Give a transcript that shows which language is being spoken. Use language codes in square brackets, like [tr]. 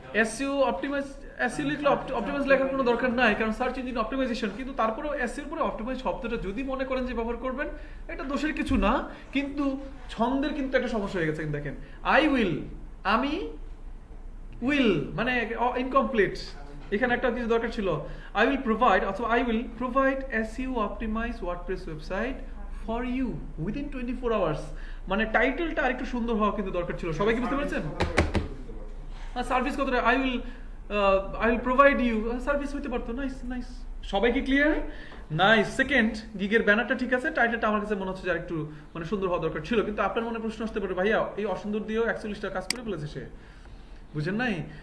[bn] SEO optimize, SEO লিখলে optimize লেখার কোনো দরকার নাই, কারণ সার্চ ইঞ্জিন অপটিমাইজেশন। কিন্তু তারপরেও SEO এর পরে অপটিমাইজ শব্দটা যদি মনে করেন যে ব্যবহার করবেন, এটা দোষের কিছু না, কিন্তু ছন্দের কিন্তু একটা সমস্যা হয়ে গেছে। দেখেন, I will, আমি, will মানে ইনকমপ্লিট, এখানে একটা কিছু দরকার ছিল। [en] I will provide অথবা I will provide SEO optimize WordPress website for you within 24 hours, মানে টাইটেলটা আরেকটু সুন্দর হওয়া কিন্তু দরকার ছিল। [bn] সবাই কি বুঝতে পেরেছেন? সার্ভিস কতটা, I will provide you, service হইতে পারতো। নাইস, সবাই কি ক্লিয়ার? নাইস। সেকেন্ড, গিগের ব্যানারটা ঠিক আছে, টাইটেলটা আমার কাছে মনে হচ্ছে যে আরেকটু মানে সুন্দর হওয়া দরকার ছিল। কিন্তু আপনার মনে প্রশ্ন আসতে পারে, ভাইয়া এই অসুন্দর দিয়েও 41টা কাজ করে ফেলেছে সে, বুঝেন নাই?